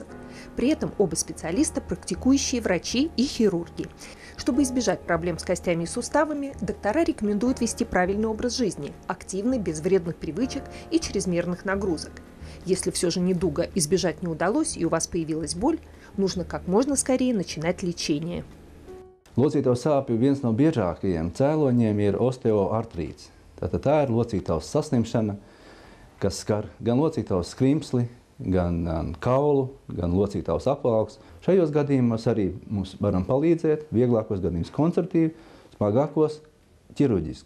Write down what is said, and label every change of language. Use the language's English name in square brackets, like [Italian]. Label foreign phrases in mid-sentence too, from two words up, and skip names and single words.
[Russian] При этом оба специалиста – практикующие врачи и хирурги. Чтобы избежать проблем с костями и суставами, доктора рекомендуют вести правильный образ жизни, активный, без вредных привычек и чрезмерных нагрузок. Если все же недуга избежать не удалось и у вас появилась боль, нужно как можно скорее начинать лечение. [Latvian] Locītavas sāpju viens no biežākajiem cēloņiem ir osteoartrīts. Tātad tā ir locītavas saslimšana, kas skar gan locītavas skrimsli, gan kaulu, gan locītavas apvalks. Šajos gadījumos arī mums varam palīdzēt, vieglākos gadījumus konservatīvi, smagākos ķirurģiski.